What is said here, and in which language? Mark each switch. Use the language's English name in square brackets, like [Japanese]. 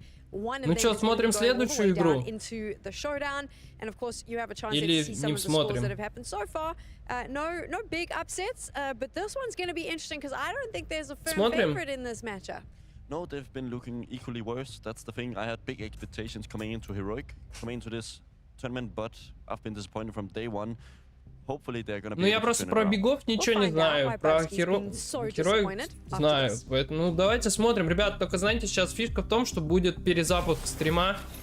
[Russian] Ну что, смотрим следующую игру? Или не смотрим? [English] No big upsets, but this one's going to be interesting because I don't think there's a firm [Russian] Смотрим. [English] favorite in this matchup. No, they've been looking equally worse. That's the thing. I had big expectations coming into Heroic, coming into this tournament, but I've been disappointed from day one. Hopefully they're gonna be. [Russian] Ну я просто про бигов ничего не знаю, про Heroic знаю. Поэтому ну, давайте смотрим, ребят. Только знаете, сейчас фишка в том, что будет перезапуск стрима.